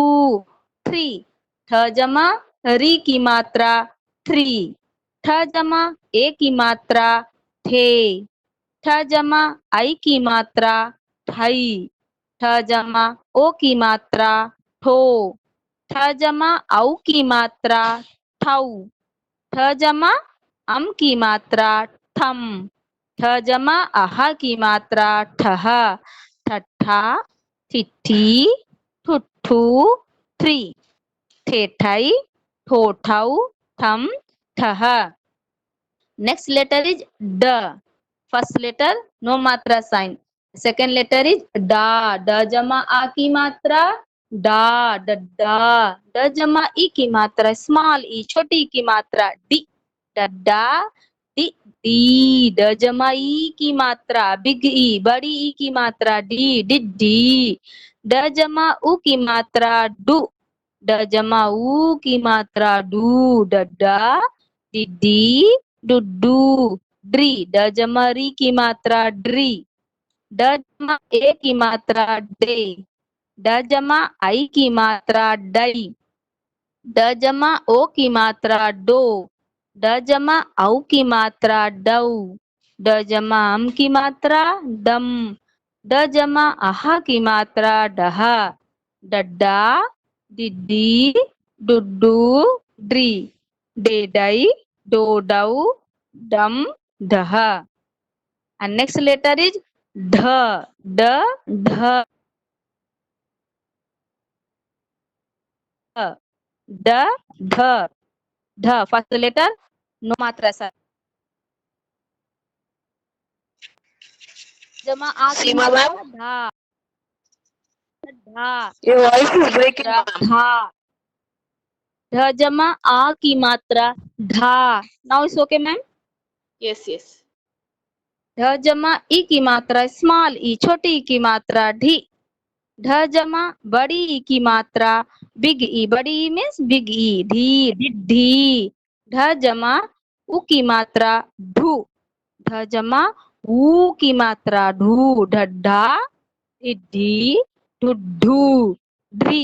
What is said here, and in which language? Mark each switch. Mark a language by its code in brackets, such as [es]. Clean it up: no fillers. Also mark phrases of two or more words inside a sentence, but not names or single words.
[hi] थ्री, थ जमा री की मात्रा थ्री, थ जमा ए की मात्रा थे, थ जमा आई की मात्रा थाई, थ जमा ओ की मात्रा ठो, थ जमा औ की मात्रा ठौ, थ जमा अम की मात्रा थम, थ जमा आहा की मात्रा ठह, ठट्ठा, ठिठी, ठुठू, थ्री। ठेठाई, ठोठाऊ, थम, ठह। [en] Next letter is D. First letter no matra sign. Second letter is da. [hi] Da जमा आ की मात्रा डा, डड्डा। ड जमा ई की मात्रा स्मॉल ई, छोटी ई की मात्रा डी, डड्डा, डी, डी। ड जमा ई की मात्रा बिग ई, बड़ी ई की मात्रा डी, डिड्डी। ड जमा उ की मात्रा डू, ड जमा ऊ की मात्रा डू, डड्डा, डिड्डी, डुड्डू। ड्री, ड जमा री की मात्रा ड्री, ड जमा ए की मात्रा डे, ड जमा आई की मात्रा डई, ड जमा ओ की मात्रा डो, ड जमा औ की मात्रा डऊ, ड जमा अम की मात्रा डम, ड जमा आहा की मात्रा डह, डड्डा, डिड्डी, डुड्डू, ड्री। डेडई, डोडऊ, डम, डह। [en] And next letter is ध, ड, ध, ड, ध, ध। First letter no matra sign. [hi] जमा आ की Seema मात्रा ma'am, धा, धा, [en] your voice is breaking, [hi] मात्रा ma'am. धा। ध जमा आ की मात्रा धा। [en] Now it's okay, ma'am. Yes, yes. [hi] ध जमा ई की मात्रा स्मॉल ई, छोटी ई की मात्रा ढी। ढ जमा बड़ी ई की मात्रा बिग ई, बड़ी ई [en] means big [hi] ई, ढी, ढिढी। ढ जमा उ की मात्रा ढू, ढ जमा ऊ की मात्रा ढू, ढड्ढा, ढिढी, ढुड्ढू, ढ्री।